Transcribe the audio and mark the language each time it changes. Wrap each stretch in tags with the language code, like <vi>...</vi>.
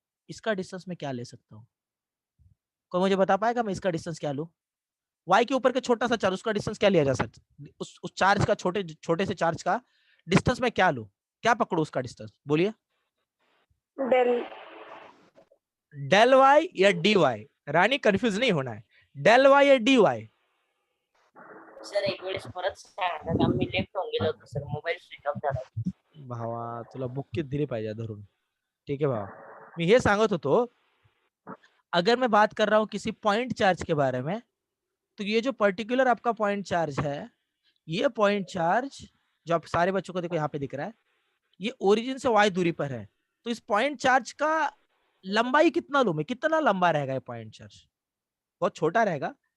<hi>इसका डिस्टेंस मैं क्या ले सकता हूँ? कोई मुझे बता पाएगा मैं इसका डिस्टेंस क्या लूं? y के ऊपर का छोटा सा चार्ज, उसका डिस्टेंस क्या लिया जा सकता? उस चार्ज का, छोटे से चार्ज का डिस्टेंस मैं क्या लूं? क्या पकड़ू उसका डिस्टेंस? बोलिए।</hi> <en>Del.</en> <hi>डेल वाई या डी वाई?</hi> <mr>राणी कन्फ्युज नाही होणार.</mr> <hi>डेल वाय या डी वाय?</hi> <mr>सर एक वेळेस परत सांगा का, मी लेफ्ट होऊन गेलो होतो सर, मोबाईल स्विच ऑफ झाला. भावा तुला बुक्कीत दिली पाहिजे धरून.</mr> <hi>ठीक है भावा, मैं ये</hi> <mr>सांगत होतो,</mr> <hi>अगर मैं बात कर रहा हूँ किसी पॉइंट चार्ज के बारे में, तो ये जो पर्टिकुलर आपका पॉइंट चार्ज है, ये पॉइंट चार्ज जो आप सारे बच्चों को देखो यहाँ पे दिख रहा है, ये ओरिजिन से y दूरी पर है. तो इस पॉइंट चार्ज का लंबाई कितना लूं मैं? कितना लंबा रहेगा ये पॉइंट चार्ज? बहुत छोटा रहेगा.</hi>